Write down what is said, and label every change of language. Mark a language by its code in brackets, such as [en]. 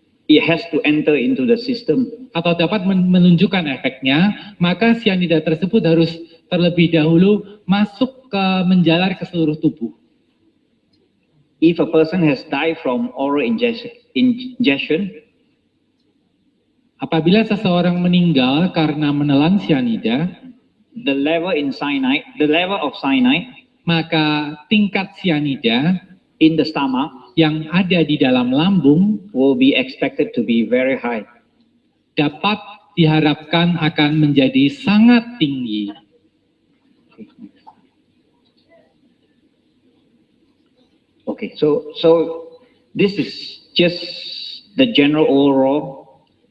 [en] it has to enter into the system. [id] atau dapat menunjukkan efeknya, maka sianida tersebut harus terlebih dahulu masuk menjalar ke seluruh tubuh. [en] If a person has died from oral ingestion, [id] Apabila seseorang meninggal karena menelan sianida, [en] the level of cyanide [id] maka tingkat sianida [en] in the stomach [id] yang ada di dalam lambung [en] will be expected to be very high. [id] dapat diharapkan akan menjadi sangat tinggi. [en] Okay, so this is just the general overall.